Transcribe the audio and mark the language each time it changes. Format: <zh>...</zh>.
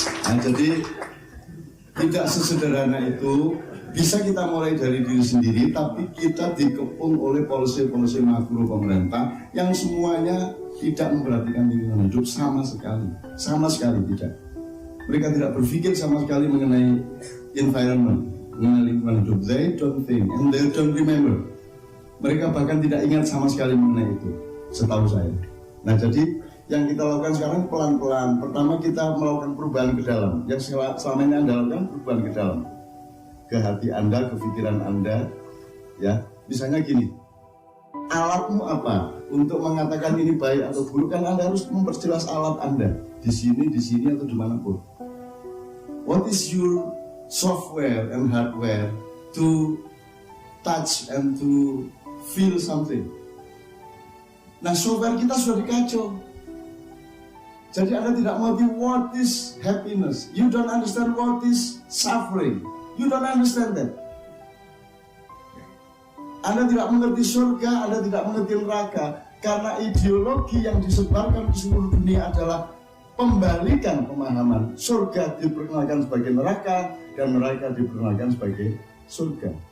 <id>Nah, jadi tidak sesederhana itu. Bisa kita mulai dari diri sendiri, tapi kita dikepung oleh polisi-polisi makro pemerintah yang semuanya tidak memperhatikan lingkungan hidup sama sekali tidak. Mereka tidak berpikir sama sekali mengenai environment, mengenai lingkungan hidup.</id> <en>They don't think and they don't remember.</en> <id>Mereka bahkan tidak ingat sama sekali mengenai itu, setahu saya. Nah, jadi yang kita lakukan sekarang pelan-pelan. Pertama kita melakukan perubahan ke dalam. Yang selama ini Anda lakukan perubahan ke dalam, ke hati Anda, ke pikiran Anda, ya. Misalnya gini, alatmu apa untuk mengatakan ini baik atau buruk? Kan Anda harus memperjelas alat Anda di sini atau dimanapun.</id> <en>What is your software and hardware to touch and to feel something?</en> <id>Nah, software kita sudah dikacau. Jadi Anda tidak mengerti</id> <en>what is happiness. You don't understand what is suffering. You don't understand that.</en> <id>Anda tidak mengerti surga, Anda tidak mengerti neraka, karena ideologi yang disebarkan di seluruh dunia adalah pembalikan pemahaman. Surga diperkenalkan sebagai neraka dan neraka diperkenalkan sebagai surga.</id>